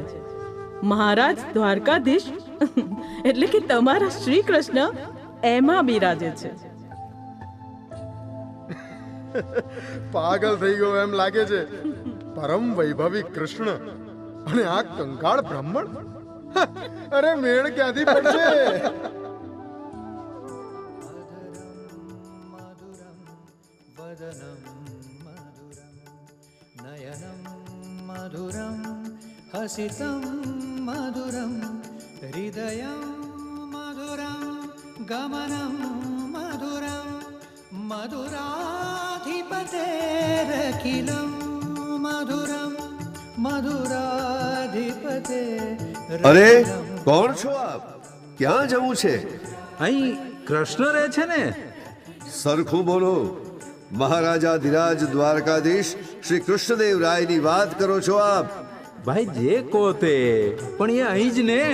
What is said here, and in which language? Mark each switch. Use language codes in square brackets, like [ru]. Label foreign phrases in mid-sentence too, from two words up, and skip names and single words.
[gu] મહારાજ દ્વારકાધીશ એટલે કે તમારા શ્રી કૃષ્ણ એમાં બિરાજે છે. પાગલ થઈ ગયો એમ લાગે છે. પરમ વૈભવી કૃષ્ણ અને આ કંકાળ બ્રાહ્મણ. અરે, મેળ ક્યાંથી પડશે? [sa] मधुरं हसितं मधुरं हृदयं मधुरं गमनं मधुरं मधुराधिपतेरखिलं मधुरं मधुराधिपते. [gu] અરે, કોણ છો આપ? ક્યાં જવું છે? અહીં કૃષ્ણ રહે છે ને? સરખું બોલો. મહારાજા ધીરાજ દ્વારકાધીશ શ્રી કૃષ્ણદેવ રાયની વાત કરો છો આપ? ભાઈ, જે કહો તે, પણ એ અહીં જ ને.